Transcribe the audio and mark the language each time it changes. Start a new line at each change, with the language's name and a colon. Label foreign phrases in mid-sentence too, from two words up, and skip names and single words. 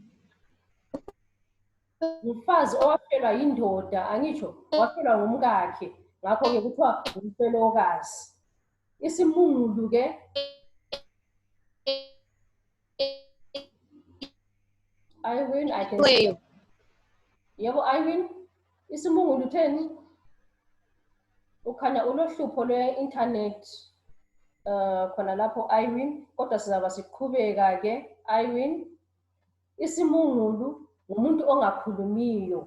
North Ndebele: Umfazi owafelwa yindoda. Angitsho wafelwa ngumkakhe. Ngakho ke kuthiwa ngumfelokazi. Isimungulu ke Iwin,
English: I can see.
North Ndebele: Yebo Iwin, isimungulu utheni? Ukhanya ulohlupho lwe-internet khona lapho Iwin, kodwa sizaba siqhubeka ke Iwin. Isimungulu ngumuntu ongakhulumiyo.